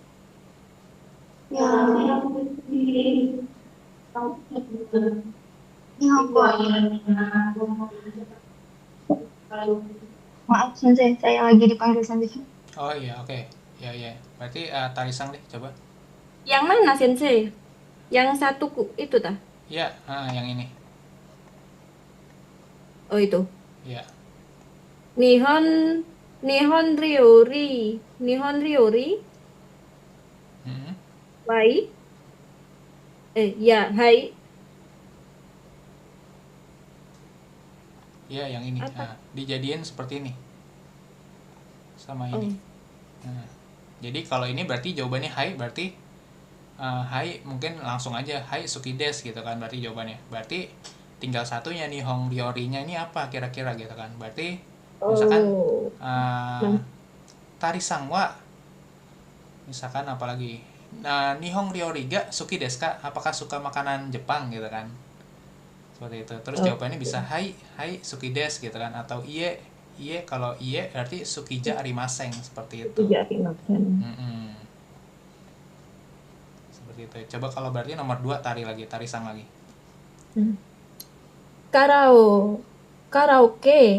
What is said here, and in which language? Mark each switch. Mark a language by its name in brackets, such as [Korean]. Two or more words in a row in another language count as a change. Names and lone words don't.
[Indonesian] Maaf Sensei, saya lagi dipanggil Sensei. Oh iya, oke. Ya. Berarti Tarisang deh, coba. Yang mana Sensei? Yang satu itu tah? Iya, yang ini. Oh itu. Iya. [Japanese] 日本料理. [Indonesian] Wai. Ya, hai. Iya, yang ini. Dijadiin seperti ini. Sama ini. Nah, jadi kalau ini berarti jawabannya hai, berarti hai mungkin langsung aja [Japanese] はい好きです [Indonesian] gitu kan, berarti jawabannya. Berarti tinggal satunya nih [Japanese] 日本料理- [Indonesian] nya ini apa kira-kira gitu kan. [Japanese] Berarti misalkan タリさんは [Indonesian] misalkan apalagi [Japanese] 日本料理が好きですか? [Indonesian] Apakah suka makanan Jepang gitu kan. Seperti itu. Terus jawabannya bisa [Japanese] はい好きです [Indonesian] gitu kan, atau iye. Kalau iye berarti [Japanese] 好きじゃありません, [Indonesian] seperti itu. [Japanese] 好きじゃありません. [Indonesian] Seperti itu. Coba kalau berarti nomor 2 tarisang lagi. Karaoke.